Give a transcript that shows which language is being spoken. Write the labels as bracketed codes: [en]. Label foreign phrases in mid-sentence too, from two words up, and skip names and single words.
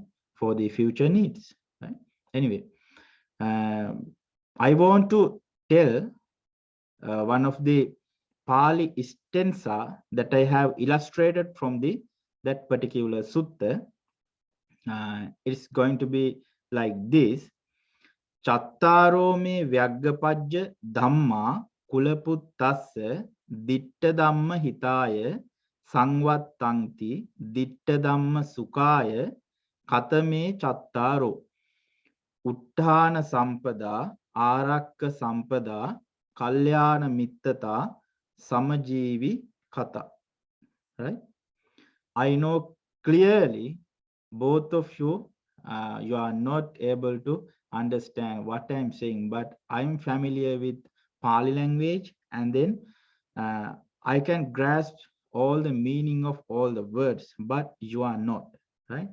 [en] For the future needs, right? Anyway, I want to tell one of the Pali stanza that I have illustrated from that particular sutta. It's going to be like this. [pi] Chattaro me Vyagghapajja Dhamma Kulaputtassa Ditta Dhamma Hitaya Sangvattanti Ditta Dhamma Sukaya Katame Chattaro Uttana Sampada Arakka Sampada Kalyana Mittata Samajivi Kata. [en] Right? I know clearly both of you, you are not able to understand what I'm saying, but I'm familiar with Pali language, and then I can grasp all the meaning of all the words, but you are not, right?